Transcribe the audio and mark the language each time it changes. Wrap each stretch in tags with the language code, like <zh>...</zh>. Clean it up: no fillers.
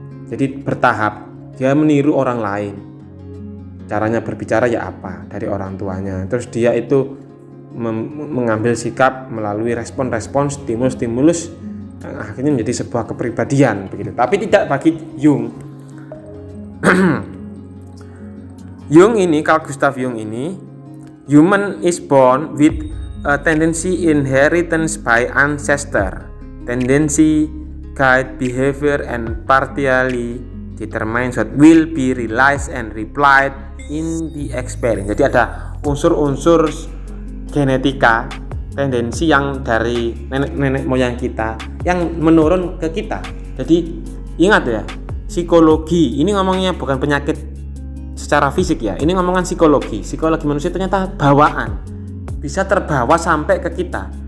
<id>Jadi bertahap, dia meniru orang lain. Caranya berbicara ya apa dari orang tuanya. Terus dia itu mengambil sikap melalui respon-respon, stimulus-stimulus, akhirnya menjadi sebuah kepribadian begitu. Tapi tidak bagi Jung.</id> <en>Carl Gustav Jung</en> <id>ini,</id> <en>human is born with a tendency inheritance by ancestor. Tendency guide behavior and partially determines what will be realized and replied in the experience.</en> <id>Jadi ada unsur-unsur genetika, tendensi yang dari nenek moyang kita yang menurun ke kita. Jadi ingat ya, psikologi ini ngomongnya bukan penyakit secara fisik ya, ini ngomongan psikologi manusia ternyata bawaan, bisa terbawa sampai ke kita.</id>